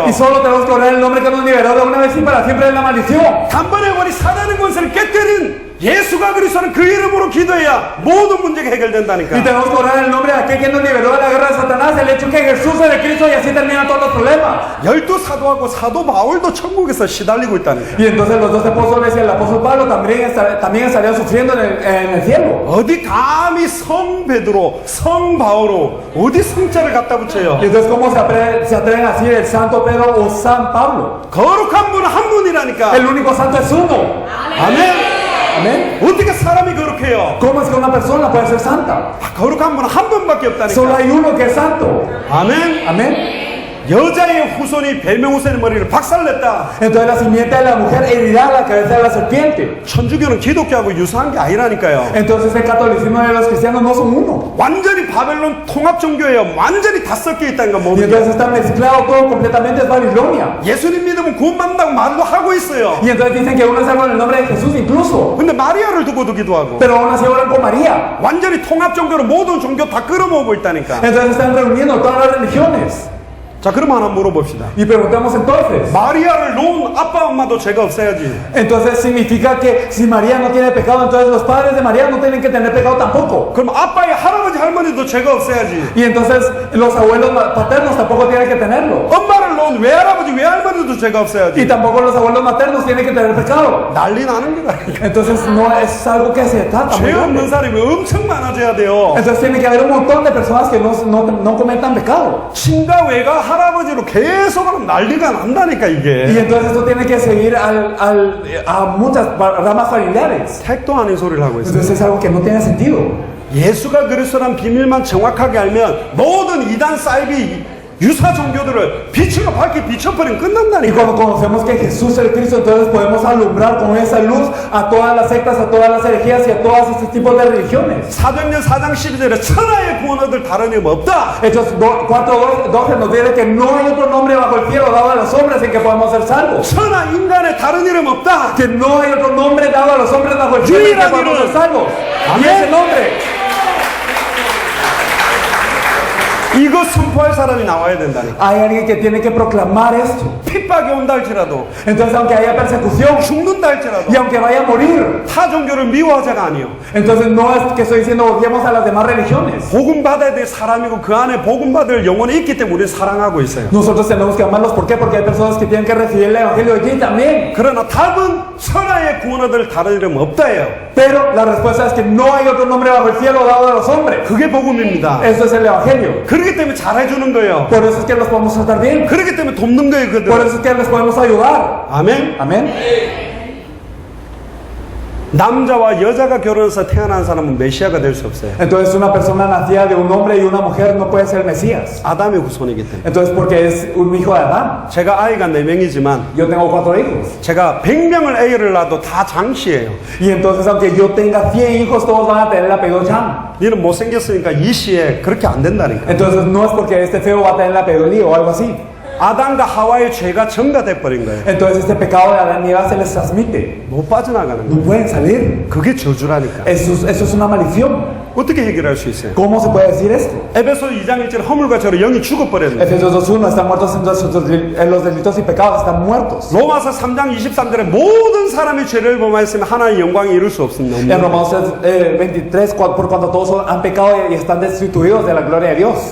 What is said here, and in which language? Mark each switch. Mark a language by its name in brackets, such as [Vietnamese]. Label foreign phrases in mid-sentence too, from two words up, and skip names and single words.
[Spanish] Y solo tenemos que orar en el nombre que nos liberó de una vez y para siempre de la maldición. [Korean] 단번에 우리 사단의 권세를 깨뜨린 예수가 그리스도는 그 이름으로 기도해야 모든 문제가 [Spanish] Y [Korean] 해결된다니까. [Spanish] tenemos que orar en el nombre de aquel que nos liberó de la guerra de Satanás, el hecho que Jesús es de Cristo y así terminan todos los problemas. [Korean] 12 사도 바울도 천국에서 시달리고 있다니까. [Spanish] Y entonces los 12 apóstoles y el apóstol Pablo también estarían sufriendo en el cielo. [Korean] 어디 감히 성 베드로, 성 바오로 어디 성자를 갖다 붙여요? [Spanish] Y entonces ¿cómo se atreven a decir el santo Pedro o San Pablo? [Korean] 거룩한 분은 한 분이라니까. [Spanish] El único santo es uno. [Korean] 아멘. [Spanish] Amén. [Korean] 어떻게 사람이 거룩해요? [Spanish] ¿Cómo es que una persona puede ser santa? [Korean] 거룩한 분은 한 분밖에 [Spanish] Solo [Korean] 없다니까. [Spanish] hay uno que es santo. [Korean] 아멘. [Spanish] Amén. [Korean] 여자의 후손이 벨명 후손의 머리를 박살냈다. [Spanish] Entonces la simiente de la mujer herirá la cabeza de la serpiente. [Korean] 천주교는 기독교하고 유사한 게 아니라니까요. [Spanish] Entonces el catolicismo de los cristianos no son uno. [Korean] 완전히 바벨론 통합 종교예요. 완전히 다 섞여 있다니까 [Spanish] Y [Korean] 모든 게. [Spanish] entonces está mezclado todo completamente, es Babilonia. [Korean] 예수님 믿으면 구원받는다고 말도 하고 있어요. [Spanish] Y entonces dicen que uno es salvo en el nombre de Jesús incluso. [Korean] 근데 마리아를 두고도 기도하고 [Spanish] Pero aún así oran con María. [Korean] 완전히 통합 종교로 모든 종교 다 끌어모으고 있다니까. [Spanish] Entonces están reuniendo todas las religiones. [Korean] 자, 그럼 하나 물어봅시다. [Spanish] Y preguntamos entonces. [Korean] 마리아를 놓은 아빠 엄마도 죄가 없어야지. [Spanish] Entonces significa que si María no tiene pecado, entonces los padres de María no tienen que tener pecado tampoco. [Korean] 그럼 아빠의 할아버지 할머니도 죄가 없어야지. [Spanish] Y entonces los abuelos paternos tampoco tienen que tenerlo. [Korean] 엄마를 놓은 외할아버지 외할머니도 죄가 [Spanish] Y [Korean] 없어야지. [Spanish] tampoco los abuelos maternos tienen que tener pecado. [Korean] 난리 나는 거다. [Spanish] Entonces no es algo que se trata. muy [Korean] 죄 없는 [Spanish] grande. [Korean] 사람이 엄청 많아져야 돼요. [Spanish] Entonces tiene que haber un montón de personas que no cometan pecado. [Korean] 친가 외가 할아버지로 계속 하면 난리가 난다니까 [Spanish] Y [Korean] 이게. [Spanish] entonces esto tiene que seguir a muchas ramas familiares. [Korean] 택도 아닌 소리를 하고 있어요. [Spanish] Entonces es algo que no tiene sentido. [Korean] 예수가 그리스도란 비밀만 정확하게 알면 모든 이단 사이비 유사 종교들을 빛으로 밝게 비춰버리면 [Spanish] Y [Korean] 끝난다니까. [Spanish] cuando conocemos que Jesús es el Cristo, entonces podemos alumbrar con esa luz a todas las sectas, a todas las herejías y a todos estos tipos de religiones. [Korean] 사도행전 4장 12절에 천하의 구원 얻을 다른 이름 없다. [Spanish] Hechos 4:12 nos dice que no hay otro nombre bajo el cielo dado a los hombres en que podemos ser salvos. [Korean] 천하 인간의 다른 이름 없다. [Spanish] Que no hay otro nombre dado a los hombres bajo el cielo en que podemos ser salvos. Y ese nombre. [Korean] 이거 선포할 사람이 나와야 된다니까. [Spanish] Hay alguien que tiene que proclamar esto. [Korean] 핍박이 온다 할지라도 [Spanish] Entonces, aunque haya persecución [Korean] 죽는다 할지라도 [Spanish] y aunque vaya a morir, [Korean] 타 종교를 미워하자가 아니요. [Spanish] entonces no es que estoy diciendo odiemos a las demás religiones. [Korean] 복음 받아야 될 사람이고 그 안에 복음 받을 영혼이 있기 때문에 우리는 사랑하고 있어요. [Spanish] Nosotros tenemos que amarlos. ¿Por qué? Porque hay personas que tienen que recibir el evangelio allí también. [Korean] 그러나 답은 천하의 구원 얻을 다른 이름 없다예요. [Spanish] Pero la respuesta es que no hay otro nombre bajo el cielo dado a los hombres. [Korean] 그게 복음입니다. [Spanish] Eso es el evangelio. [Korean] 그렇기 때문에 잘해주는 거예요. [Spanish] Por eso es que los podemos tratar bien. [Korean] 그렇기 때문에 돕는 거예요, [Spanish] Por [Korean] 그들. [Spanish] eso es que les podemos ayudar. [Korean] 아멘. [Spanish] Amén. [Korean] 남자와 여자가 결혼해서 태어난 사람은 메시아가 될 수 없어요. [Spanish] Entonces una persona nacida de un hombre y una mujer no puede ser Mesías. [Korean] 아담의 후손이기 때문에. [Spanish] Entonces porque es un hijo de Adán. [Korean] 제가 아이가 4명이지만 [Spanish] Yo tengo 4 hijos. [Korean] 제가 100명을 애를 낳아도 다 장씨예요. [Spanish] Y entonces aunque yo tenga 100 hijos, todos van a tener el apellido Chan. [Korean] 니는 못생겼으니까 이씨에 그렇게 안 된다니까. [Spanish] Entonces no es porque este feo va a tener el apellido Lee o algo así. [Korean] 아담과 하와의 죄가 전가돼 버린 거예요. [Spanish] Entonces este pecado de Adán y Eva se les transmite. [Korean] 못 빠져나가는 [Spanish] No [Korean] 거예요. [Spanish] pueden salir. [Korean] 그게 저주라니까. [Spanish] Eso es una maldición. [Korean] 어떻게 해결할 수 있어요? [Spanish] ¿Cómo se puede decir esto? [Korean] 에베소 2장 1절 허물과 죄로 영이 죽어버렸는데 [Spanish] Efesios 2:1 están muertos en los delitos y pecados, están muertos. [Korean] 로마서 3장 23절에 모든 사람이 죄를 범하였으면 하나님의 영광이 이룰 수 없습니다. [Spanish] En Romanos 23, por cuanto todos han pecado y están destituidos de la gloria de Dios.